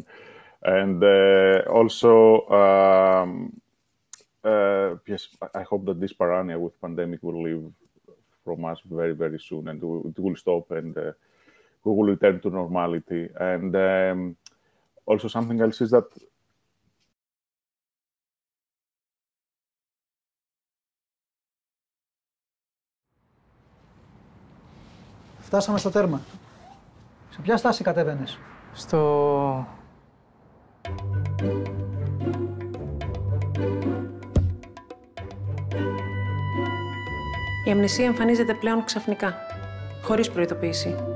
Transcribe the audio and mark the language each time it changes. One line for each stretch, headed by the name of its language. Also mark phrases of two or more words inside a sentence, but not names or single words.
English: And also, yes, I hope that this paranoia with pandemic will leave from us very, very soon, and it will stop, and we will return to normality. And also something else is that
Greek: Φτάσαμε στο τέρμα. Σε ποια στάση κατέβαινες? Η αμνησία εμφανίζεται πλέον ξαφνικά, χωρίς προειδοποίηση.